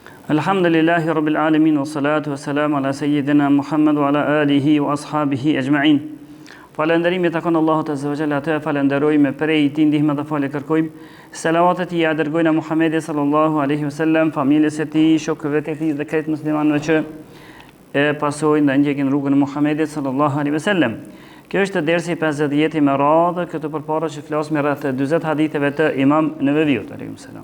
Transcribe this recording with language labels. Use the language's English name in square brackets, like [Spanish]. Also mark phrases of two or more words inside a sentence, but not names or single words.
[Arabic] الحمد لله رب العالمين والصلاة والسلام على سيدنا محمد وعلى آله وأصحابه أجمعين. [Albanian] Falënderimi takon Allahut [Arabic] عز وجل, [Albanian] atë falenderojmë, prej tij ndihmë dhe falë kërkojmë. Selavatet i dërgojnë Muhamedit [Arabic] صلى الله عليه وسلم, [Albanian] familjes së tij, shokëve të tij dhe krejt muslimanëve që e pasojnë dhe ndjekin rrugën e Muhamedit [Arabic] صلى الله عليه وسلم. [Albanian] Kjo është dersi 50 me radhë, këtu përpara që flasim rreth 40 haditheve të Imam Neveviut [Arabic] عليه السلام.